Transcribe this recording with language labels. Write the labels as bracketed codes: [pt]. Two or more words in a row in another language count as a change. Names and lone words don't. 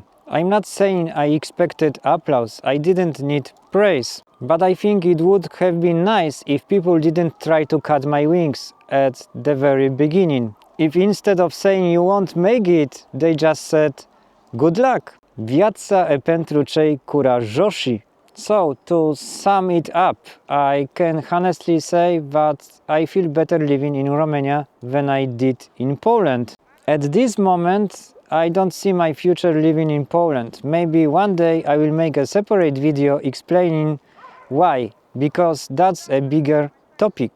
[en] I'm not saying I expected applause, I didn't need praise. But I think it would have been nice if people didn't try to cut my wings at the very beginning. If instead of saying you won't make it, they just said, good luck. [ro] Viața e pentru cei curajoși. [en] So, to sum it up, I can honestly say that I feel better living in Romania than I did in Poland. At this moment, I don't see my future living in Poland. Maybe one day I will make a separate video explaining why, because that's a bigger topic.